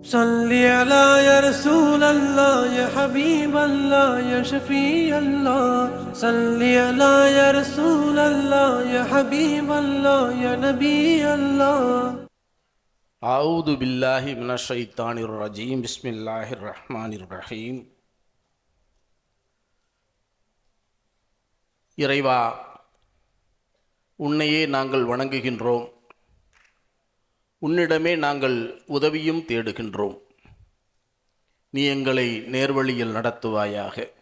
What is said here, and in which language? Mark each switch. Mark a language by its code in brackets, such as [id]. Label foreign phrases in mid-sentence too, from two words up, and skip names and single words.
[ar] صل على يا رسول الله يا حبيب الله يا شفيع الله صل على يا رسول الله يا حبيب الله يا نبي الله أعوذ بالله من الشيطان الرجيم بسم الله الرحمن الرحيم. [ta] இறைவா, உன்னையே நாங்கள் வணங்குகின்றோம், உன்னிடமே நாங்கள் உதவியும் தேடுகின்றோம். நீ எங்களை நேர்வழியில் நடத்துவாயாக.